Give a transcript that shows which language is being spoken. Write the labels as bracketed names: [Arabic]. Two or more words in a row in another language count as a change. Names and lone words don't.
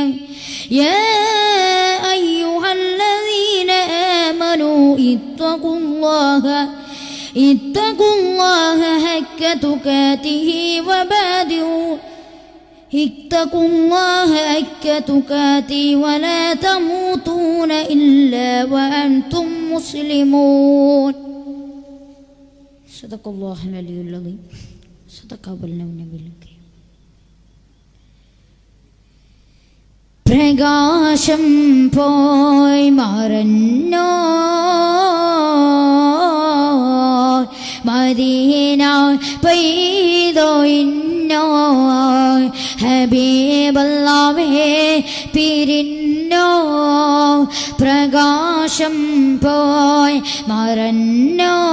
[Arabic] يا أيها الذين آمنوا اتقوا الله حق تقاته ولا تموتون إلا وأنتم مسلمون. صدق الله العلي العظيم. صدق النبي الكريم. [Malayalam] പ്രകാശം പോയി മറന്നോ മദീന പെയ്തോ ഇന്നോ ഹബീബല്ലാഹേ പിരിന്നോ പ്രകാശം പോയി മറന്നോ